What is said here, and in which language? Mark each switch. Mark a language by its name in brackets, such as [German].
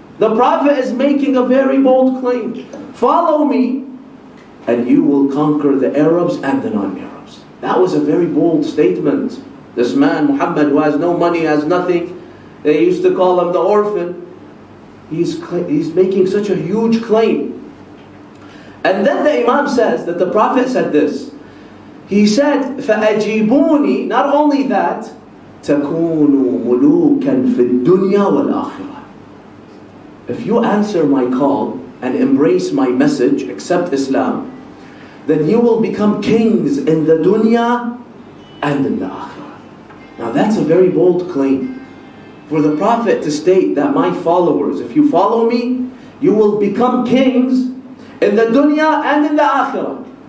[English] The Prophet is making a very bold claim. Follow me, and you will conquer the Arabs and the non-Arabs. That was a very bold statement. This man, Muhammad, who has no money, has nothing, they used to call him the orphan. He's making such a huge claim. And then the Imam says that the Prophet said this. He said, [Arabic] فَأَجِيبُونِي, [English] not only that, [Arabic] تَكُونُوا مُلُوكًا فِي الدُّنْيَا وَالْآخِرَةِ. [English] If you answer my call and embrace my message, accept Islam, then you will become kings in the dunya and in the akhirah. Now that's a very bold claim. For the Prophet to state that my followers, if you follow me, you will become kings in the dunya and in the akhirah.